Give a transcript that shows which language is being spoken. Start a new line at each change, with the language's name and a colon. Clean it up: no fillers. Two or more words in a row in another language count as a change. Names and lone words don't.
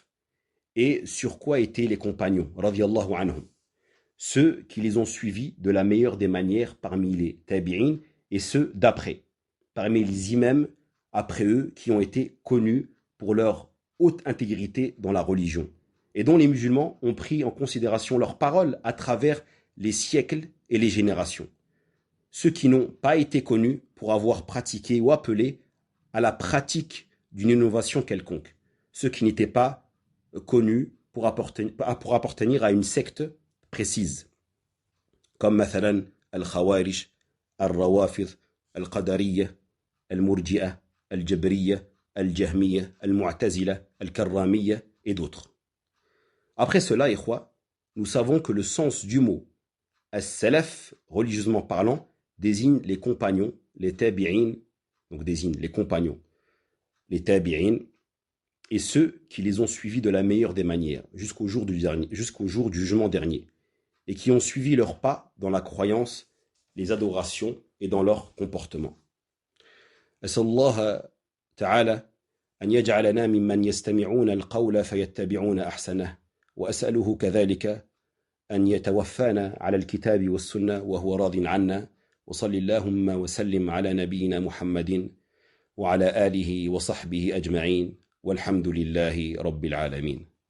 French: et sur quoi étaient les compagnons
Arabic: رضي الله عنهم,
French: ceux qui les ont suivis de la meilleure des manières parmi les tabi'in et ceux d'après, parmi les imams après eux qui ont été connus pour leur haute intégrité dans la religion et dont les musulmans ont pris en considération leurs paroles à travers les siècles et les générations. Ceux qui n'ont pas été connus pour avoir pratiqué ou appelé à la pratique d'une innovation quelconque. Ceux qui n'étaient pas connus pour appartenir à une secte précise. Comme mathalan al-Khawarij, al-Rawafid, al-Qadariyya, al-Murji'a, al-Jabriyya, al-Jahmiyya, al-Mu'tazila, al-Karramiyya et d'autres. Après cela, ikhwa, nous savons que le sens du mot as-salaf, religieusement parlant, désigne les compagnons, les tabi'in, donc désigne les compagnons, les tabi'in, et ceux qui les ont suivis de la meilleure des manières, jusqu'au jour du jugement dernier, et qui ont suivi leurs pas dans la croyance, les adorations et dans leur comportement.
Arabic: أسأل الله تعالى أن يجعلنا ممن يستمعون القول فيتبعون أحسنه وأسأله كذلك أن يتوفانا على الكتاب والسنة وهو راض عنا وصل اللهم وسلم على نبينا محمد وعلى آله وصحبه أجمعين والحمد لله رب العالمين.